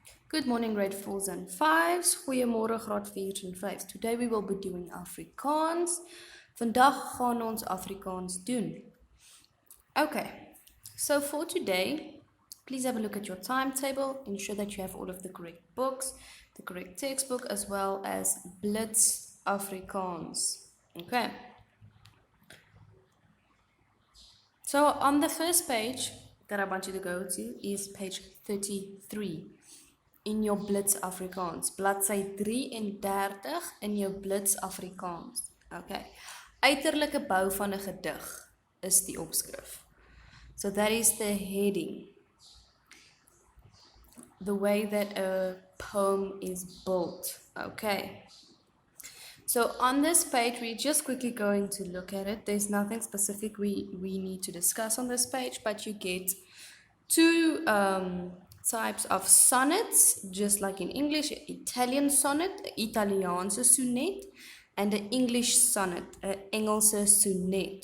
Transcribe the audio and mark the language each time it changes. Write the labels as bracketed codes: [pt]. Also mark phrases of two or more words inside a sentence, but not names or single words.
[en] Good morning, grade 4s and 5s. [af] Goeiemôre, graad 4s en 5s. [en] Today we will be doing Afrikaans. [af] Vandag gaan ons Afrikaans doen. [en] Okay, so for today, please have a look at your timetable. Ensure that you have all of the correct books, the correct textbook, as well as Blitz Afrikaans. Okay. So on the first page that I want you to go to is page 33. In your Blitz Afrikaans. [af] Bladsy 33 in jou Blitz Afrikaans. Okay. Uiterlike bou van 'n gedig is die opskrif. [en] So that is the heading. The way that a poem is built. Okay. So on this page, we're just quickly going to look at it. There's nothing specific we need to discuss on this page, but you get two types of sonnets, just like in English, Italian sonnet, [af] Italiaanse sonnet, [en] and an English sonnet, [af] Engelse sonnet.